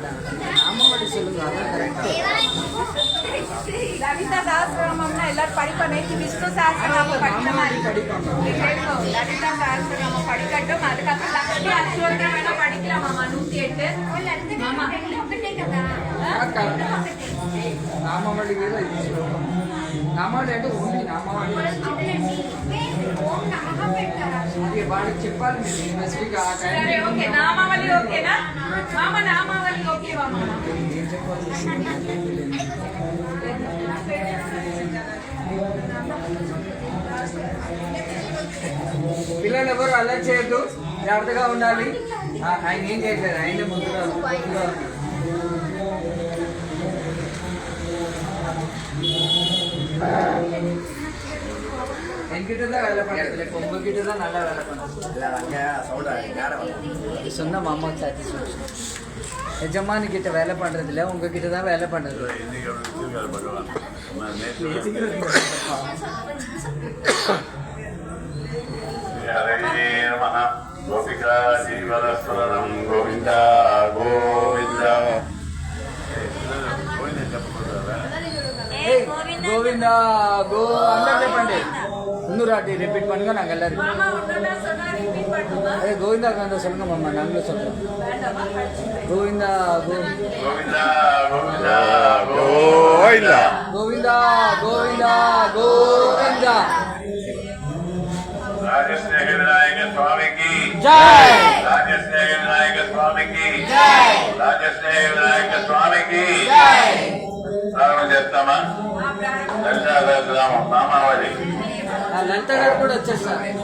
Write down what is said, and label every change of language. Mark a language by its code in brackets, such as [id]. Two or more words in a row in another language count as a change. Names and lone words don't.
[ta] நாமாவளி சொல்லுங்க, அதான் கரெக்டா. லலிதா சஹஸ்ரநாமம்னா எல்லாரும் படிப்போம். நேற்று விஷ்ணு சஹஸ்ரநாமம் படிக்கிற மாதிரி படிப்போம். லலிதா சஹஸ்ரநாமம் படிக்கட்டும். அதுக்கப்புறம் லக்ஷ்மி அஷ்டோத்திரம் வேணா படிக்கலாம் மாமா. 108 மாமா. [te] నామావళి మీద ఇది శ్లోకం. నామావళి అంటే ఓన్లీ నామావళి అది వాడికి చెప్పాలి మీరు స్పెసిఫిక్ ఆ టైం. సరే ఓకే, నామావళి ఓకేనా మామ? నామావళి ఓకేవా మామ? ఏం చెప్పాలి? పిల్లలు ఎవరు అలర్ట్ చేయొద్దు, జాగ్రత్తగా ఉండాలి. ఆయన ఏం చేయట్లేదు, ఆయన ముందుగా [ta] என்கிட்ட தான் வேலை பண்ணுறதுல இப்போ உங்ககிட்ட தான் நல்லா வேலை பண்ணுறது. சொன்ன மாமா சாட்டிஸ்ஃபேக்ஷன். எஜமானி கிட்ட வேலை பண்ணுறதில்ல, உங்ககிட்ட தான் வேலை பண்ணுறது. கோபிகா ஜீவனஸ்மரணம் கோவிந்தா கோவிந்தா கோவிந்தா கோ [te] అందరూ చెప్పండి. [ta] இன்னொரு ரிப்பீட் பண்ணுங்க. நாங்கள் எல்லாரும் கோவிந்தா காந்த சொல்லுங்க மாமா, நாங்களும் சொல்றோம். கோவிந்தா கோவிந்தா கோவிந்தா கோவிந்தா கோவிந்தா கோவிந்தா கோவிந்தா. [te] రాజశేఖర వినాయక స్వామికి జై. రాజశేఖర వినాయక స్వామికి జై. రాజశేఖర వినాయక స్వామికి జై. ప్రారంభం చేస్తామా? లలితా సహస్రనామం నామావళి. లలిత గారు కూడా వచ్చేస్తారు.